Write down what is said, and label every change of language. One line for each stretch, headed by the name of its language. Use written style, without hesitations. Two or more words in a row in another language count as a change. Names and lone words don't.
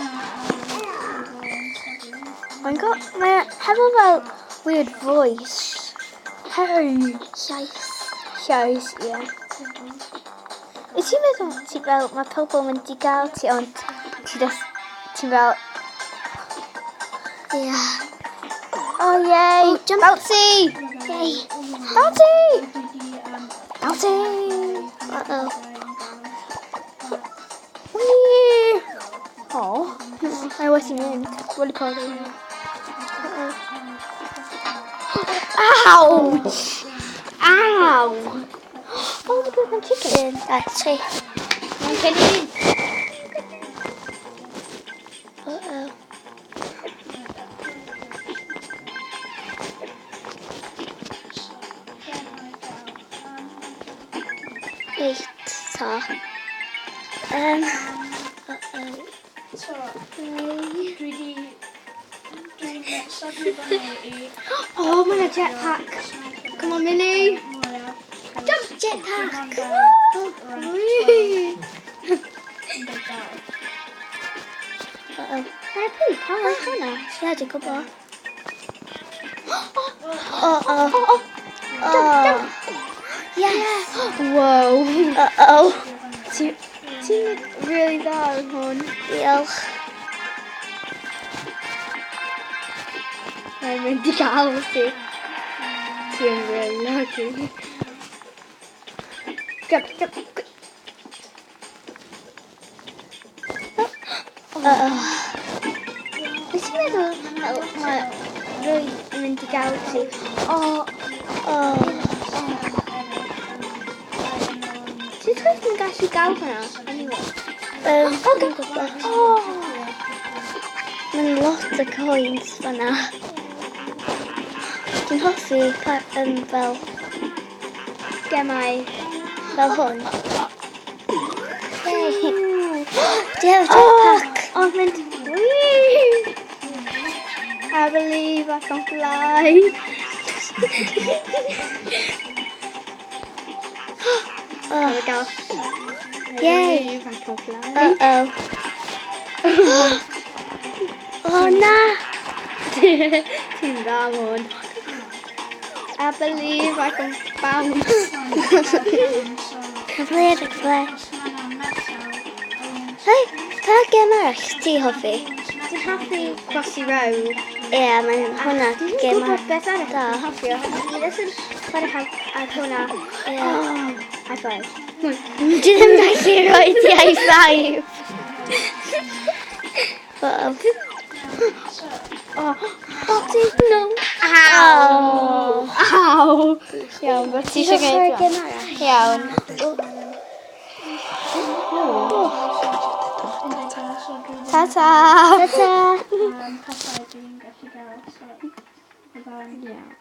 Welsh: Mae hefo fel
English: weird voice.
Welsh: Hey. Llais, ie. Wyt ti'n meddwl ti fel mae pobl mynd I gael ti ond ti'n fel... Ia.
English: Oh yay! Jump. Bouncy! Yay. Bouncy! Bouncy! Whee!
Welsh: Oh, I wedi mynd. Wedi codi.
English: Ouch! Ow! Oh my god,
Welsh: mae'n chicken. 1, 2, 3. Mae'n Cenin. Reit, ta. Oh, mae'n jetpack.
English: Come on, Millie. Jump jetpack. Whee!
Welsh: Mae'n pwy pa oedd hwnna? Ia, dwi'n gwybod. Yes. Whoa. Ti'n really dda yn hwn. Diolch. Mae'n mynd I gael ti.
English: Ti'n really lucky. Jump.
Welsh: Wyt ti'n meddwl mae rwy'n mynd I gael ti? Ti'n dweud yn gallu gael hwnna?
English: Anyway.
Welsh: Dwi'n gwybod. Mae'n lot o coins fan'na. Dwi'n hoffi fel Gemau. fel hwn. Yay. Dwi hefo jetpack. Mynd.
English: Whee! I believe I can fly. There we go. Yay. I believe I can fly.
Welsh: Na. Ti'n dda hwn.
English: I believe I can bounce.
Welsh: Cyfle. Hei, pa gem arall ti hoffi? Dwi'n hoffi Crossy Road. Ie, mae'n hwnna Dwi'n gem gwybod beth arall da. dwi'n hoffi. Dwi ddim yn chwarae ar hwnna.
English: High five.
Welsh: Dwi ddim gallu rhoi ti
English: high five. No. Ow!
Welsh: Iawn, beth ti eisiau gwneud? Gem arall? Iawn.
English: Ta-ta! Ta-ta.
Welsh: gallu gael, so bydda'n... Ie.